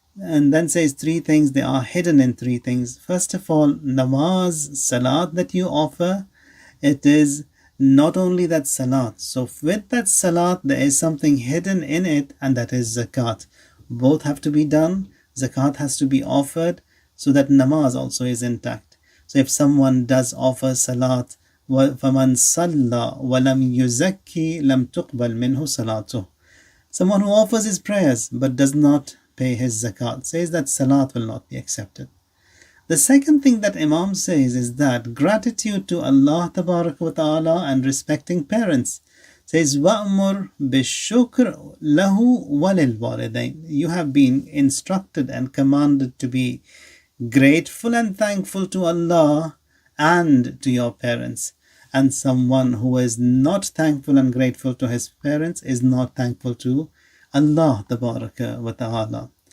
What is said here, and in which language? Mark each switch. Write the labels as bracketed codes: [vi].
[en] And then says 3 things, they are hidden in 3 things. First of all, namaz, salat that you offer, it is not only that salat. So with that salat, there is something hidden in it, and that is zakat. Both have to be done. Zakat has to be offered so that namaz also is intact. So if someone does offer salat, [ar] فَمَنْ صَلَّى وَلَمْ يُزَكِّي لَمْ تُقْبَلْ مِنْهُ صَلَاتُهُ. [en] Someone who offers his prayers but does not pay his zakat, says that salat will not be accepted. The second thing that Imam says is that gratitude to Allah tabarak wa ta'ala and respecting parents. [ar] Says, وَأْمُرْ بِالشُّكْرِ لَهُ وَلِلْوَالِدَيْنِ. [en] You have been instructed and commanded to be grateful and thankful to Allah and to your parents. and someone who is not thankful and grateful to his parents is not thankful to Allah tabaraka wa ta'ala.